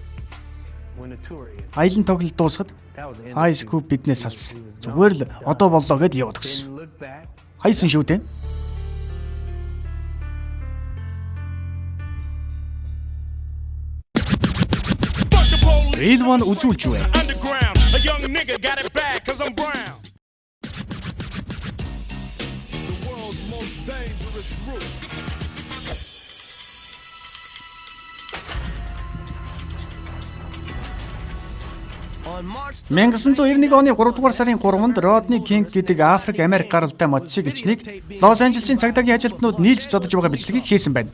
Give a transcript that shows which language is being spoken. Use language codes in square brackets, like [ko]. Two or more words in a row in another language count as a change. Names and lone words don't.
[mn] Аялын тоглолт дуусахад Ice Cube биднээс салсан. Зүгээр л одоо боллоо гэд яваад өгсөн. Хайсан шүү дээ. Real One үзүүлж байна. [en] Underground, a young nigga got it bad 'cause I'm brown. The world's most dangerous route. [mn] 1991 оны 3 дугаар сарын 3-нд Rodney King гэдэг Африк Америк гаралтай мотоциклчнийг Лос Анжелесийн цагдаагийн ажилтнууд нийлж зодож байгаа бичлэгийг хийсэн байна.